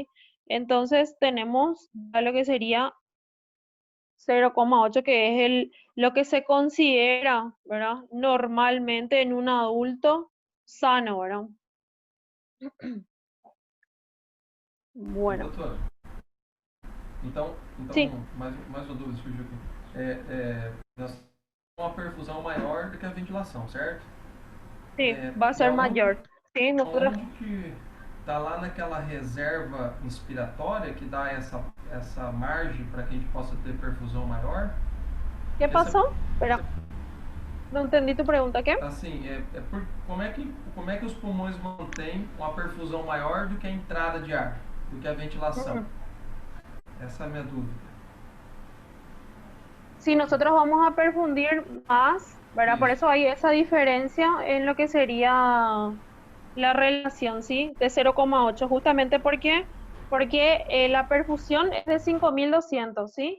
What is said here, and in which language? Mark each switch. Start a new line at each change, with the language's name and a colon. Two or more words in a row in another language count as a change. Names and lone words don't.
Spanish: Entonces tenemos ya lo que sería 0,8, que es lo que se considera, ¿verdad? Normalmente en un adulto sano, ¿verdad? Bueno,
Portuguese: Doutora, então
Spanish: sí,
Portuguese: mais uma dúvida surgiu aqui. Nós temos uma perfusão maior do que a ventilação, certo?
Spanish: sí, va a
Portuguese: E
Spanish: ser mayor. Sí, nosotros,
Portuguese: aonde que está lá naquela reserva inspiratória que dá essa margem para que a gente possa ter perfusão maior?
Spanish: ¿qué
Portuguese: Que essa,
Spanish: pasó? Espera, no entendí tu pregunta, ¿qué?
Portuguese: assim, como é que os pulmões mantêm uma perfusão maior do que a entrada de ar, do que a ventilação? Essa é a minha dúvida.
Spanish: Si nosotros vamos a perfundir más, ¿verdad? Por
Portuguese: Isso.
Spanish: eso hay esa diferencia en lo que sería la relación, ¿sí? De 0,8, justamente porque la perfusión es de 5.200, ¿sí?